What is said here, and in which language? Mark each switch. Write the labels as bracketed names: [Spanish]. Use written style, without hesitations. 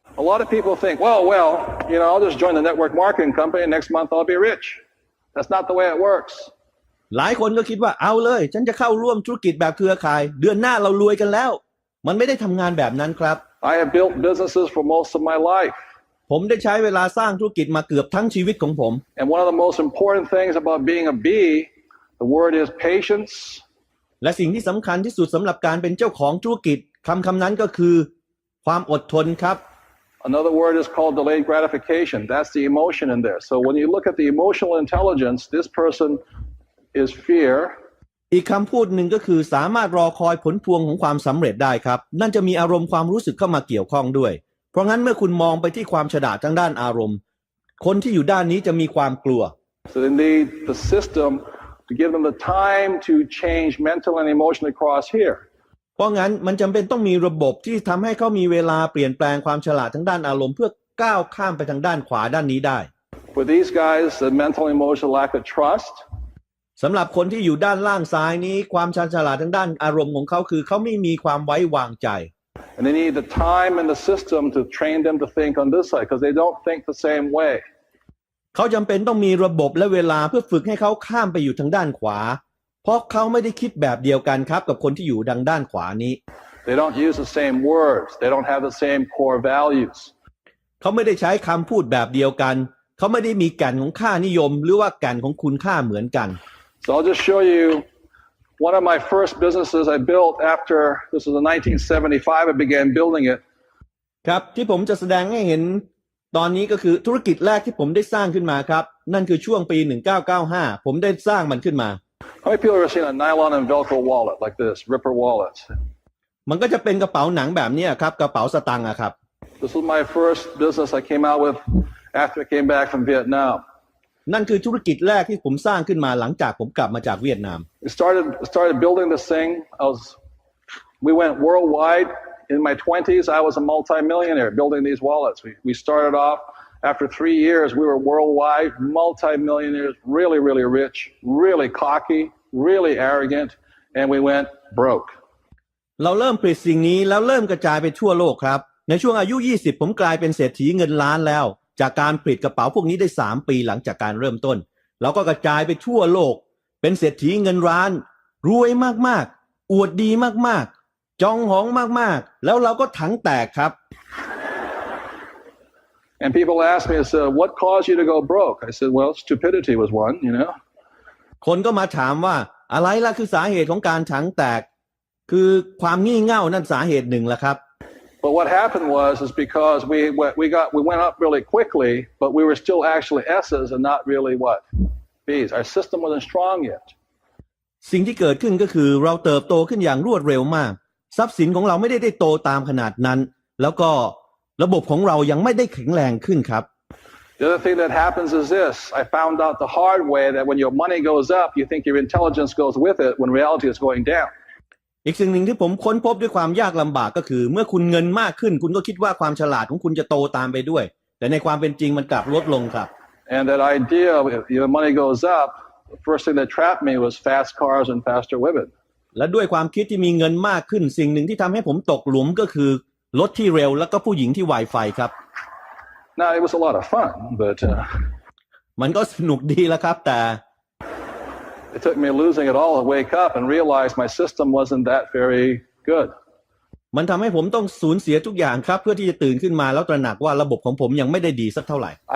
[English] A lot of people think, well, I'll just join the network marketing company and next month I'll be rich. That's not the way it works. [Thai] หลายคนก็คิดว่าเอาเลยฉันจะเข้าร่วมธุรกิจแบบเครือข่ายเดือนหน้าเรารวยกันแล้วมันไม่ได้ทำงานแบบนั้นครับ [English] I have built businesses for most of my life. [Thai] ผมได้ใช้เวลาสร้างธุรกิจมาเกือบทั้งชีวิตของผม [English] And one of the most important things about being a B, the word is patience. [Thai] และสิ่งที่สำคัญที่สุดสำหรับการเป็นเจ้าของธุรกิจคำนั้นก็คือความอดทนครับ [English] Another word is called delayed gratification. That's the emotion in there. So when you look at the emotional intelligence, this person is fear. [Thai] อีกคำพูดหนึ่งก็คือสามารถรอคอยผลพวงของความสำเร็จได้ครับนั่นจะมีอารมณ์ความรู้สึกเข้ามาเกี่ยวข้องด้วยเพราะงั้นเมื่อคุณมองไปที่ความฉลาดทางด้านอารมณ์คนที่อยู่ด้านนี้จะมีความกลัว [English] So they need the system to give them the time to change mental and emotionally across here. [Thai] เพราะงั้นมันจำเป็นต้องมีระบบที่ทำให้เขามีเวลาเปลี่ยนแปลงความฉลาดทางด้านอารมณ์เพื่อก้าวข้ามไปทางด้านขวาด้านนี้ได้ [English] For these guys, the mental and emotional lack of trust. [Thai] สำหรับคนที่อยู่ด้านล่างซ้ายนี้ความชาญฉลาดทางด้านอารมณ์ของเขาคือเขาไม่มีความไว้วางใจ [English] And they need the time and the system to train them to think on this side because they don't think the same way. [Thai] เขาจำเป็นต้องมีระบบและเวลาเพื่อฝึกให้เขาข้ามไปอยู่ทางด้านขวาเพราะเขาไม่ได้คิดแบบเดียวกันครับกับคนที่อยู่ทางด้านขวานี้ [English] They don't use the same words. They don't have the same core values. [Thai] เขาไม่ได้ใช้คำพูดแบบเดียวกันเขาไม่ได้มีแก่นของค่านิยมหรือว่าแก่นของคุณค่าเหมือนกัน [English] So I'll just show you one of my first businesses I built after, this was in 1975, I began building it. [Thai] ครับที่ผมจะแสดงให้เห็นตอนนี้ก็คือธุรกิจแรกที่ผมได้สร้างขึ้นมาครับนั่นคือช่วงปี 1995 ผมได้สร้างมันขึ้นมา [English] How many people have ever seen a nylon and Velcro wallet like this, Ripper wallets? [Thai] มันก็จะเป็นกระเป๋าหนังแบบนี้ครับกระเป๋าสตางค์ครับ [English] This was my first business I came out with after I came back from Vietnam. [Thai] นั่นคือธุรกิจแรกที่ผมสร้างขึ้นมาหลังจากผมกลับมาจากเวียดนาม [English] We started building this thing. We went worldwide. In my 20s, I was a multi-millionaire building these wallets. We started off, after 3 years, we were worldwide, multi-millionaires, really, really rich, really cocky, really arrogant, and we went broke. [Thai] เราเริ่มผลิตสิ่งนี้แล้วเริ่มกระจายไปทั่วโลกครับในช่วงอายุ 20 ผมกลายเป็นเศรษฐีเงินล้านแล้วจากการผลิตกระเป๋าพวกนี้ได้ 3 ปีหลังจากการเริ่มต้นเราก็กระจายไปทั่วโลกเป็นเศรษฐีเงินล้านรวยมากๆอวดดีมากๆจองหองมากๆแล้วเราก็ถังแตกครับ [English] And people ask me, I said, what caused you to go broke? I said, well, stupidity was one, [Thai] คนก็มาถามว่า อะไรล่ะคือสาเหตุของการถังแตกคือความงี่เง่านั่นสาเหตุหนึ่งละครับ [English] But what happened is because we went up really quickly, but we were still actually S's and not really what? B's. Our system wasn't strong yet. [Thai] สิ่งที่เกิดขึ้นก็คือเราเติบโตขึ้นอย่างรวดเร็วมากทรัพย์สินของเราไม่ได้โตตามขนาดนั้นแล้วก็ระบบของเรายังไม่ได้แข็งแรงขึ้นครับ [English] The other thing that happens is this. I found out the hard way that when your money goes up, you think your intelligence goes with it when reality is going down. [Thai] อีกสิ่งหนึ่งที่ผมค้นพบด้วยความยากลำบากก็คือเมื่อคุณเงินมากขึ้นคุณก็คิดว่าความฉลาดของคุณจะโตตามไปด้วยแต่ในความเป็นจริงมันกลับลดลงครับ [English] And that idea, if your money goes up, the first thing that trapped me was fast cars and faster women. [Thai] และด้วยความคิดที่มีเงินมากขึ้นสิ่งหนึ่งที่ทำให้ผมตกหลุมก็คือรถที่เร็วแล้วก็ผู้หญิงที่ไวไฟครับ [English] Now it was a lot of fun, but [Thai] มันก็สนุกดีแล้วครับแต่ [English] it took me losing it all to wake up and realize my system wasn't that very good. [Thai] มันทำให้ผมต้องสูญเสียทุกอย่างครับเพื่อที่จะตื่นขึ้นมาแล้วตระหนักว่าระบบของผมยังไม่ได้ดีสักเท่าไหร่